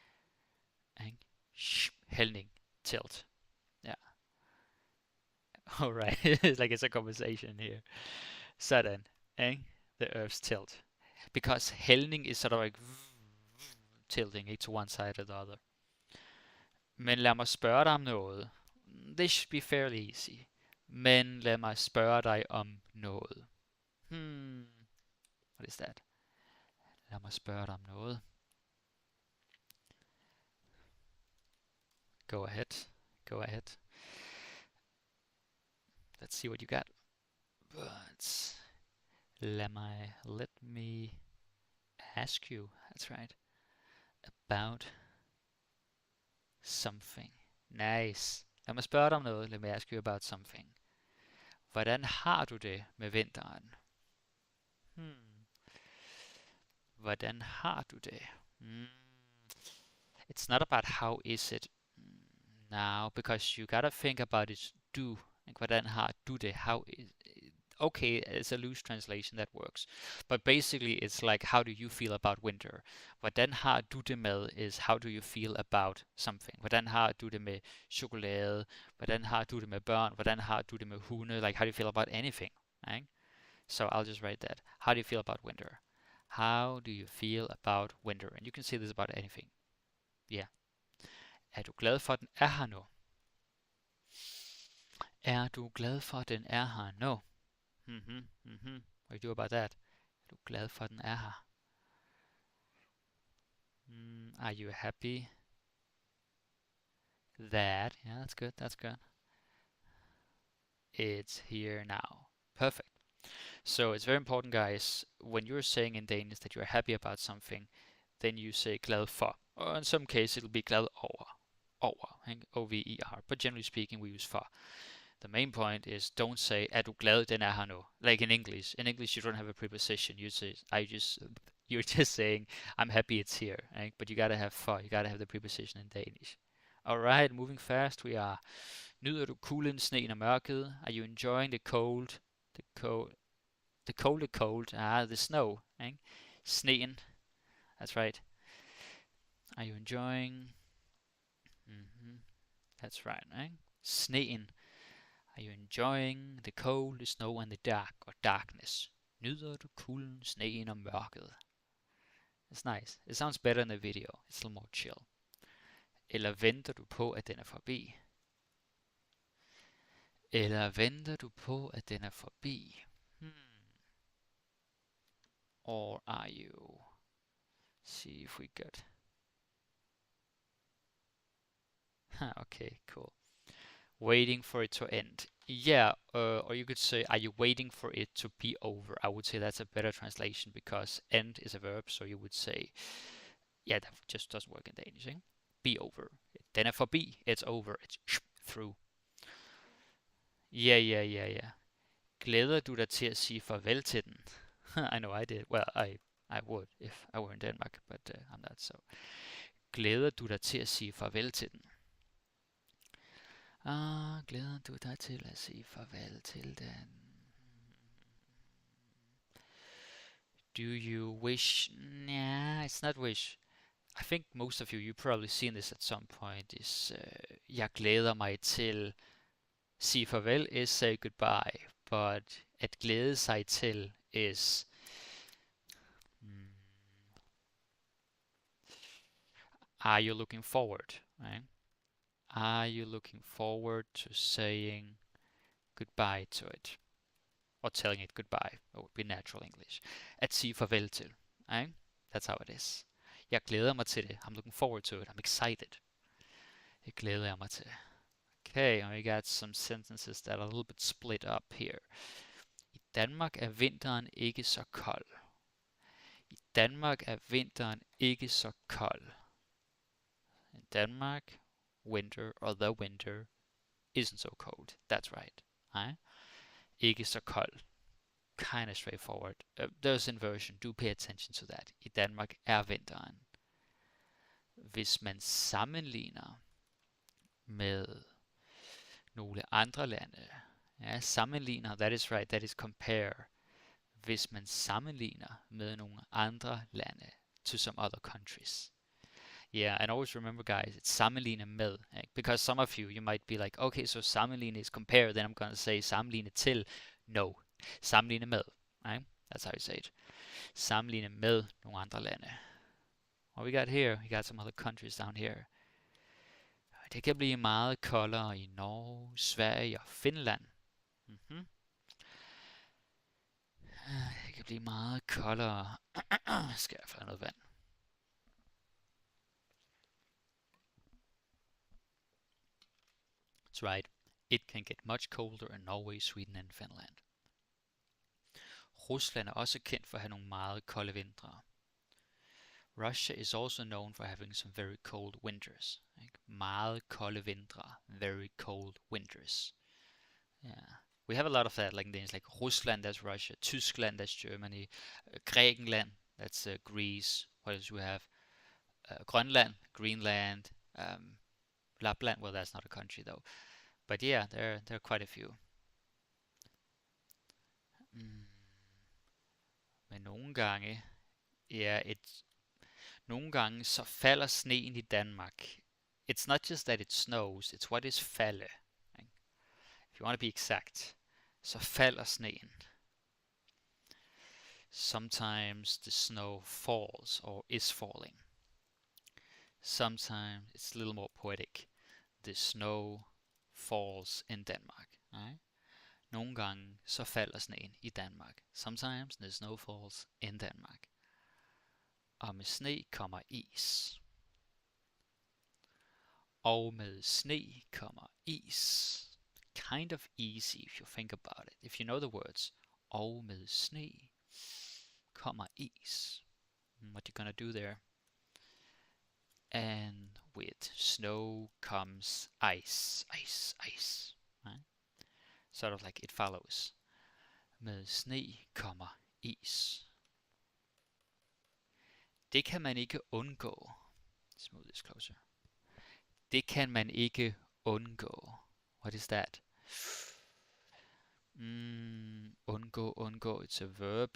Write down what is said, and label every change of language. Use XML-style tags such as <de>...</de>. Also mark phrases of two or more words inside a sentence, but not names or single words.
<en>Hældning, tilt. Yeah. Alright, it's like it's a conversation here. Sådan, the Earth's tilt. Because hældning is sort of like tilting it to one side or the other.</en> <da>Men lad mig spørge dig om noget.</da> <en>This should be fairly easy.</en> <da>Men lad mig spørge dig om noget.</da> <en>What is that?</en> <da>Lad mig spørge dig om noget.</da> <en>Go ahead. Let's see what you got. But let me ask you, that's right, about something. Nice.</en> <da>Lad mig spørge dig om noget.</da> <en>Let me ask you about something.</en> <da>Hvordan har du det med vinteren? Hmm. Hvordan har du det? Hmm.</da> <en>It's not about how is it now, because you gotta think about it.</en> <da>Du. Like, hvordan har du det?</da> <en>How is okay, it's a loose translation that works. But basically, it's like, how do you feel about winter?</en> <da>Hvordan har du det med</da> <en>is how do you feel about something?</en> <da>Hvordan har du det med chokolade? Hvordan har du det med børn? Hvordan har du det med hunde?</da> <en>Like, how do you feel about anything? Right? So I'll just write that. How do you feel about winter? How do you feel about winter? And you can say this about anything. Yeah.</en> <da>Er du glad for, at den er her nu? Er du glad for, at den er her nu?</da> <en>What do you do about that?</en> <da>Er du glad for, at den er her?</da> <en>Are you happy that, yeah, that's good, that's good. It's here now. Perfect. So it's very important, guys, when you're saying in Danish that you're happy about something, then you say</en> <da>glad for.</da> <en>Or in some cases, it'll be</en> <da>glad over.</da> <en>Over, O-V-E-R. But generally speaking, we use for. The main point is don't say</en> <da>er du glad den er her nu.</da> <en>Like in English. In English you don't have a preposition. You say you're just saying I'm happy it's here. Right? But you gotta have for. You gotta have the preposition in Danish. Alright, moving fast. We are.</en> <da>Nyder du kulden, sneen og mørket?</da> <en>Are you enjoying the cold? The cold. The snow. Right? Sneen. That's right. Are you enjoying? That's right. Sneen. Are you enjoying the cold, the snow and the dark or darkness?</en> <da>Nyder du kulden, sneen og mørket?</da> <en>It's nice. It sounds better in the video. It's a little more chill.</en> <da>Eller venter du på, at den er forbi? Eller venter du på, at den er forbi?</da> <en>Or are you? See if we got. Okay, cool. Waiting for it to end. Yeah, or you could say, are you waiting for it to be over? I would say that's a better translation because end is a verb, so you would say, yeah, that just doesn't work in Danish.</en> <da>Eh?</da> <en>Be over.</en> <da>Den er forbi.</da> <en>It's over. It's through. Yeah.</en> <da>Glæder du dig til at sige farvel til den?</da> <en>I know I did. Well, I would if I were in Denmark, but I'm not so.</en> <da>Glæder du dig til at sige farvel til den? Glæder du dig til at sige farvel til den?</da> <en>Do you wish? Nah, it's not wish. I think most of you, you've probably seen this at some point, is</en> <da>jeg glæder mig til. Sige farvel</da> <en>is say goodbye, but</en> <da>at glæde sig til</da> <en>is are you looking forward, right? Are you looking forward to saying goodbye to it? Or telling it goodbye. That would be natural English.</en> <da>At sige farvel til,</da> <en>right? That's how it is.</en> <da>Jeg glæder mig til det.</da> <en>I'm looking forward to it. I'm excited.</en> <da>Det glæder jeg mig til.</da> <en>Okay, and we got some sentences that are a little bit split up here.</en> <da>I Danmark er vinteren ikke så kold. I Danmark er vinteren ikke så kold.</da> <en>In Denmark, winter or the winter isn't so cold. That's right. Right?</en> <da>Ikke så kold.</da> <en>Kind of straightforward. There's inversion. Do pay attention to that.</en> <da>I Danmark er vinteren. Hvis man sammenligner med nogle andre lande. Ja, sammenligner,</da> <en>that is right, that is compare.</en> <da>Hvis man sammenligner med nogle andre lande</da> <en>to some other countries. Yeah, and always remember, guys, it's</en> <da>sammenligne med.</da> <en>Because some of you, you might be like, okay, so sammenligne is compare, then I'm going to say</en> <da>sammenligne til. No, sammenligne med.</da> <en>Right? That's how you say it.</en> <da>Sammenligne med nogle andre lande.</da> <en>What we got here? We got some other countries down here.</en> <da>Det kan blive meget koldere i Norge, Sverige og Finland. Det kan blive meget koldere. Skal jeg få noget vand?</da> <en>That's right. It can get much colder in Norway, Sweden and Finland.</en> <da>Rusland er også kendt for at have nogle meget kolde vintre.</da> <en>Russia is also known for having some very cold winters.</en> <da>Ikke? Meget kolde vintre,</da> <en>very cold winters. Yeah. We have a lot of that, like in Danish, like Rusland, that's Russia. Tyskland, that's Germany. Grækenland, that's Greece. What else do we have? Grønland, Greenland. Lapland, well, that's not a country though. But yeah, there are quite a few. Mm.</en> <da>Men nogle gange, ja, nogle gange så falder sneen i Danmark.</da> <en>It's not just that it snows, it's what is falde. If you want to be exact,</en> <da>så falder sneen.</da> <en>Sometimes the snow falls or is falling. Sometimes it's a little more poetic. The snow falls in Denmark. Right?</en> <da>Nogle gange så falder sneen i Danmark.</da> <en>Sometimes the snow falls in Denmark.</en> <da>Og med sne kommer is. Og med sne kommer is.</da> <en>Kind of easy if you think about it. If you know the words.</en> <da>Og med sne kommer is.</da> <en>What you gonna do there? And with snow comes ice. Ice, ice. Right? Sort of like it follows.</en> <da>Med sne kommer is. Det kan man ikke undgå.</da> <en>Let's move this closer.</en> <da>Det kan man ikke undgå.</da> <en>What is that? Undgå, it's a verb.</en>